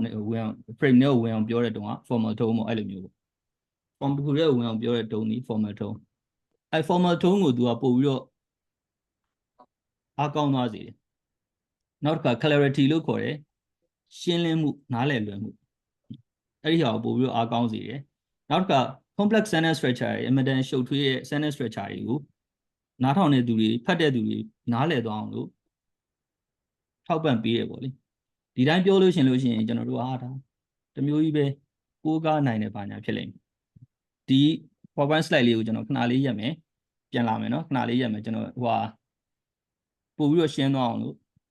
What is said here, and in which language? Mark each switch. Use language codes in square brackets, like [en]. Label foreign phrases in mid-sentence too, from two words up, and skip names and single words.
[my] နဲ့ဝင်အောင် frame နဲ့ဝင်အောင်ပြောတဲ့တုံးက formal ထုံးပေါ့အဲ့လိုမျိုးပေါ့ form တစ်ခုတည်းဝင်အောင်ပြောတဲ့တုံးဒီ formal ထုံးအဲ့ formal ထုံးကိုသူကပို့ပြီးတော့အား ကောင်းသွားစေတယ်နောက်တစ်ခါ clarity လို့ခေါ်တယ်ရှင်းလင်းမှုနားလည်လွယ်မှုအဲ့ဒီဟာကိုပို့ပြီးတော့အားကောင်းစေ တယ်နောက်တစ်ခါ [en] complex sentence structure [my] တွေအမတန်ရှုပ်ထွေးတဲ့ [en] sentence structure [my] တွေကိုနားထောင်တဲ့သူတွေဖတ်တဲ့သူတွေနားလည်သွားအောင်လို့ထောက်ပံ့ပေးရပေါ့လေဒီတိုင်းပြောလို့ရှင်ကျွန်တော်တို့ဟာဒါတမျိုးကြီးပဲကိုးကားနိုင်တဲ့ဘာညာဖြစ်လိမ့်မယ်ဒီ PowerPoint slide လေးကိုကျွန်တော်ခဏလေးရက်မယ်ပြန်လာမယ်နော်ခဏလေးရက်မယ်ကျွန်တော်ဟိုဟာပို့ပြီးတော့ရှင်းသွားအောင်လို့